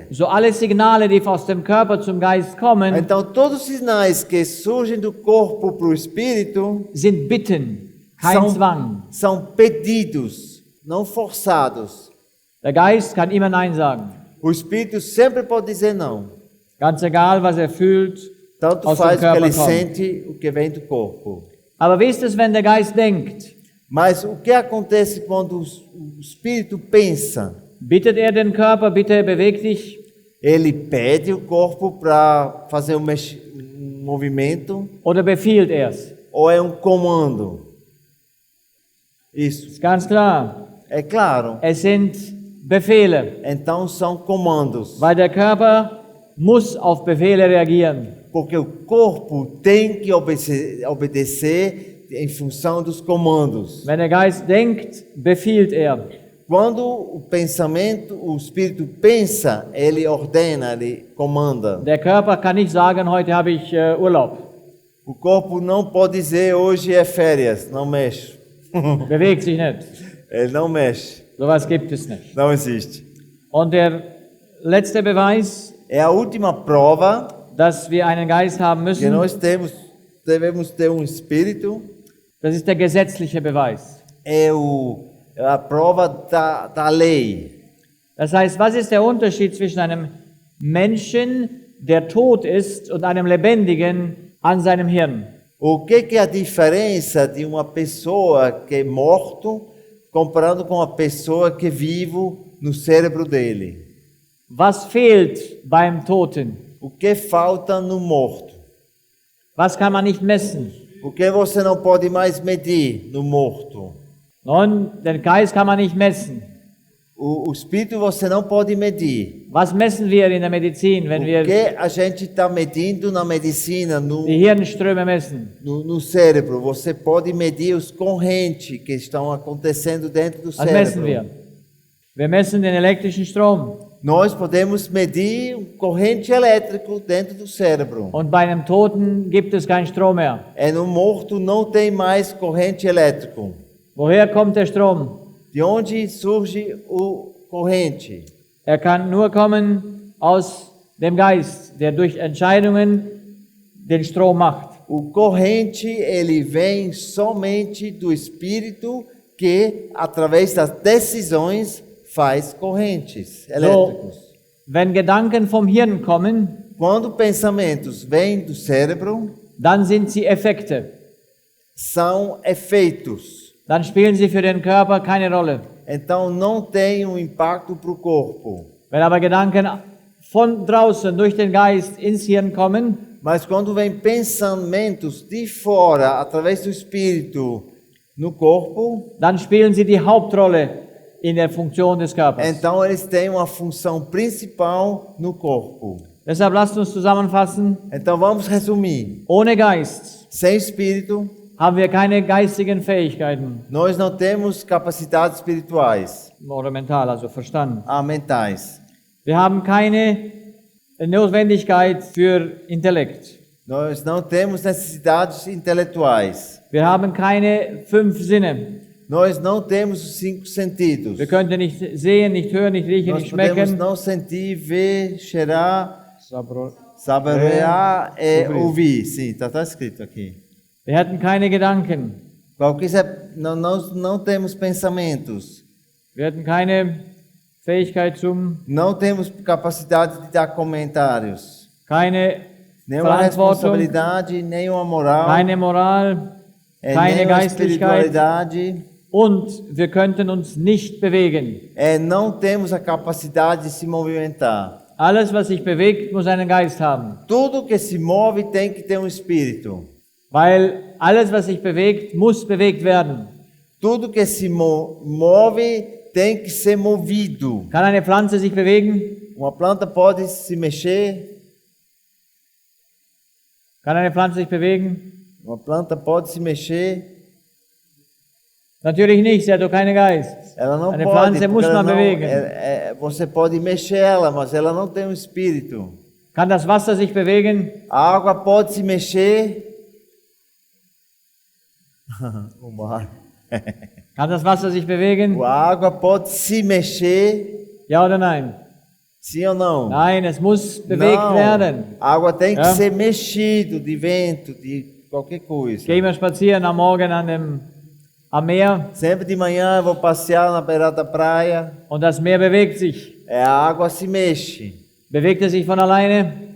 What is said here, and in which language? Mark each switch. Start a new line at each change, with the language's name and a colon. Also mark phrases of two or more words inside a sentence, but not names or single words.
German: So alle Signale, die aus dem Körper zum Geist kommen,
Portuguese: Então todos os sinais que surgem do corpo para o espírito
German: sind Bitten, kein
Portuguese: São-
German: Zwang.
Portuguese: são pedidos, não forçados.
German: Der Geist kann immer Nein sagen.
Portuguese: O espírito sempre pode dizer não.
German: Ganz egal, was er fühlt,
Portuguese: Tanto
German: aus dem
Portuguese: faz o que
German: Körper
Portuguese: ele
German: kommt.
Portuguese: sente, o que vem do corpo.
German: Aber wie ist es, wenn der Geist denkt?
Portuguese: Mas o que acontece quando o espírito pensa?
German: Bittet er den Körper, bitte beweg dich?
Portuguese: Ele pede o corpo para fazer um movimento
German: Oder befiehlt er es?
Portuguese: ou é um comando? Isso,
German: Ist ganz klar.
Portuguese: é claro.
German: Es sind Befehle,
Portuguese: Então são comandos,
German: weil der Körper muss auf Befehle reagieren.
Portuguese: porque o corpo tem que obedecer em função dos comandos.
German: Wenn der Geist denkt, befiehlt er.
Portuguese: Quando o pensamento, o espírito pensa, ele ordena, ele comanda.
German: Der Körper kann nicht sagen, heute habe ich Urlaub.
Portuguese: O corpo não pode dizer hoje é férias, não mexe.
German: Bewegt sich nicht.
Portuguese: Ele não mexe,
German: Sowas gibt es nicht.
Portuguese: não existe.
German: Und der letzte Beweis,
Portuguese: É a última prova
German: dass wir einen Geist haben
Portuguese: que
German: müssen,
Portuguese: nós devemos ter um espírito,
German: das ist der gesetzliche Beweis.
Portuguese: é a prova da lei.
German: Das heißt, was ist der Unterschied zwischen einem Menschen, der tot ist, und einem Lebendigen an seinem Hirn?
Portuguese: O que é a diferença de uma pessoa que é morto comparando com uma pessoa que é vivo no cérebro dele?
German: Was fehlt beim Toten?
Portuguese: O que falta no morto?
German: Was kann man nicht messen?
Portuguese: O que você não pode mais medir no morto?
German: Nun, den Geist kann man nicht messen.
Portuguese: O espírito você não pode medir.
German: Was messen wir in der Medizin,
Portuguese: O
German: wenn wir
Portuguese: que a gente está medindo na medicina,
German: die Hirnströme messen?
Portuguese: no cérebro? Você pode medir os correntes que estão acontecendo dentro do
German: Was messen
Portuguese: cérebro.
German: wir? Wir messen den elektrischen Strom.
Portuguese: Nós podemos medir o corrente elétrico dentro do cérebro.
German: Und bei einem Toten gibt es keinen Strom mehr.
Portuguese: No morto não tem mais corrente elétrico.
German: Woher kommt der Strom?
Portuguese: De onde surge o corrente?
German: Er kann nur kommen aus dem Geist, der durch Entscheidungen den Strom macht.
Portuguese: O corrente, ele vem somente do espírito que, através das decisões, faz correntes elétricos.
German: So, wenn Gedanken vom Hirn kommen,
Portuguese: Quando pensamentos vêm do cérebro,
German: dann sind sie Effekte.
Portuguese: são efeitos.
German: Dann spielen sie für den Körper keine Rolle.
Portuguese: Então não tem um impacto para o corpo.
German: Wenn aber Gedanken von draußen durch den Geist ins Hirn kommen,
Portuguese: Mas quando vem pensamentos de fora, através do Espírito, no corpo,
German: dann spielen sie die Hauptrolle in der Funktion des Körpers.
Portuguese: então eles têm uma função principal no corpo.
German: Deshalb lasst uns zusammenfassen,
Portuguese: Então vamos resumir.
German: ohne Geist
Portuguese: Sem Espírito,
German: haben wir keine geistigen Fähigkeiten,
Portuguese: nós não temos capacidades espirituais,
German: oder mental, also Verstand.
Portuguese: mentais.
German: Wir haben keine Notwendigkeit für Intellekt.
Portuguese: Nós não temos necessidades intelectuais.
German: Wir haben keine 5 Sinne.
Portuguese: Nós não temos os 5 sentidos.
German: Wir können nicht sehen, nicht hören, nicht riechen,
Portuguese: Nós
German: nicht
Portuguese: podemos
German: schmecken.
Portuguese: não sentir, ver, cheirar,
German: Wir
Portuguese: saborear e ouvir. ouvir. Sim, está escrito aqui.
German: hätten keine Gedanken.
Portuguese: Não temos pensamentos.
German: Wir hätten keine Fähigkeit zum,
Portuguese: Não temos capacidade de dar comentários.
German: keine
Portuguese: Nenhuma
German: Verantwortung,
Portuguese: responsabilidade, nenhuma moral,
German: keine Moral, keine
Portuguese: nenhuma
German: Geistlichkeit
Portuguese: espiritualidade.
German: und wir könnten uns nicht bewegen.
Portuguese: Não temos a capacidade de se movimentar.
German: Alles, was sich bewegt, muss einen Geist haben.
Portuguese: Tudo que se move tem que ter um espírito.
German: Weil alles, was sich bewegt, muss bewegt werden.
Portuguese: Tudo que se move tem que ser movido.
German: Kann eine Pflanze sich bewegen?
Portuguese: Uma planta pode se mexer,
German: Kann eine Pflanze sich bewegen?
Portuguese: uma planta pode se mexer.
German: Natürlich nicht, sie hat doch keinen Geist.
Portuguese: Ela não
German: Eine
Portuguese: pode,
German: Pflanze
Portuguese: porque
German: muss
Portuguese: ela
German: man
Portuguese: não,
German: bewegen.
Portuguese: você pode mexer ela, mas ela não tem um espírito.
German: Kann das Wasser sich bewegen?
Portuguese: A água pode se mexer. O mar.
German: Kann das Wasser sich bewegen?
Portuguese: A água pode se mexer,
German: Ja oder nein?
Portuguese: sim ou não?
German: Nein, es muss bewegt
Portuguese: Não.
German: werden.
Portuguese: A água tem que
German: Ja.
Portuguese: ser mexido de vento, de qualquer coisa.
German: Gehen wir spazieren am Morgen am Meer
Portuguese: Sempre de manhã eu vou passear na beirada da praia.
German: und das Meer bewegt sich.
Portuguese: A água se mexe.
German: Bewegt es sich von alleine?